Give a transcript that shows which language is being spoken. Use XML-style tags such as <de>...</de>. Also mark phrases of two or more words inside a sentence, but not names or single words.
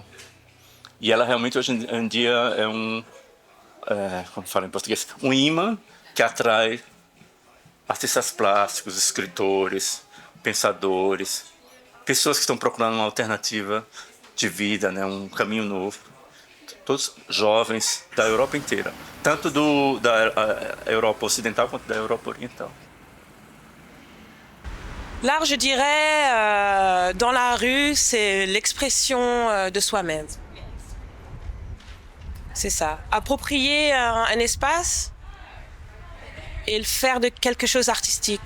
<pt>E ela realmente hoje em dia é como fala em português, um imã que atrai artistas plásticos, escritores, pensadores, pessoas que estão procurando uma alternativa de vida, né, um caminho novo. Todos jovens da Europa inteira, tanto da Europa ocidental quanto da Europa oriental.</pt> <fr>L'art, je dirais, dans la rue, c'est l'expression de soi-même. C'est ça. Approprier un espace et le faire de quelque chose d'artistique.</fr>